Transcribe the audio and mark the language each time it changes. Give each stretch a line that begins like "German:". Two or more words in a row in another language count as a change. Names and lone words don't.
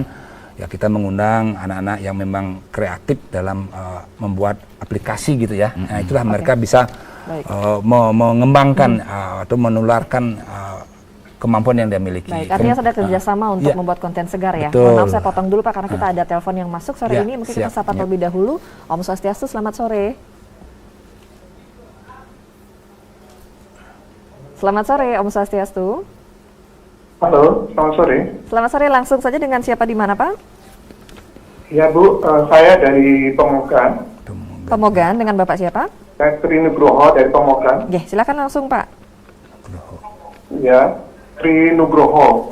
Indonesian: Ya kita mengundang anak-anak yang memang kreatif dalam membuat aplikasi gitu ya. Nah itulah mereka bisa mengembangkan atau menularkan kemampuan yang dia miliki. Baik, artinya sudah kerjasama untuk membuat konten segar ya. Mohon maaf saya potong dulu Pak karena kita ada telepon yang masuk sore ini. Mungkin kita sapa terlebih dahulu.
Balinese: Om Swastiastu,
Indonesian: selamat sore. Selamat sore
Balinese: Om Swastiastu.
Indonesian: Halo, selamat sore. Selamat sore, langsung saja dengan siapa di mana Pak? Ya Bu, saya dari Pemogan. Pemogan, dengan Bapak siapa? Saya Tri Nugroho dari Pemogan. Oke, silakan langsung Pak. Ya, Tri Nugroho.